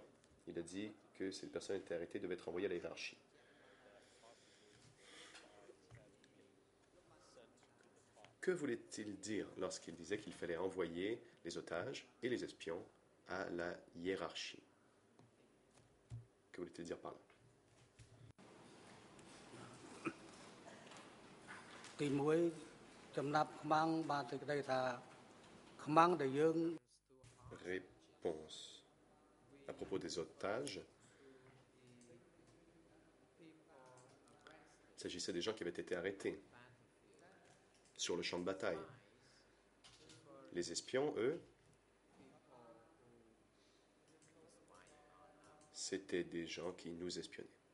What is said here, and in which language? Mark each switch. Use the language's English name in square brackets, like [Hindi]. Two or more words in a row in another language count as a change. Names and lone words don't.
[French] Il a dit que si une personne était arrêtée, devait être envoyée à la hiérarchie. Que voulait-il dire lorsqu'il disait qu'il fallait envoyer les otages et les espions à la hiérarchie? Que voulait-il dire par là? [Khmer] ទី1ចំណាប់ខ្មាំងបានសេចក្តីថាខ្មាំងដែលយើង [French] Réponse. À propos des otages, il s'agissait des gens qui avaient été arrêtés sur le champ de bataille. Les espions, eux, c'étaient des gens qui nous espionnaient.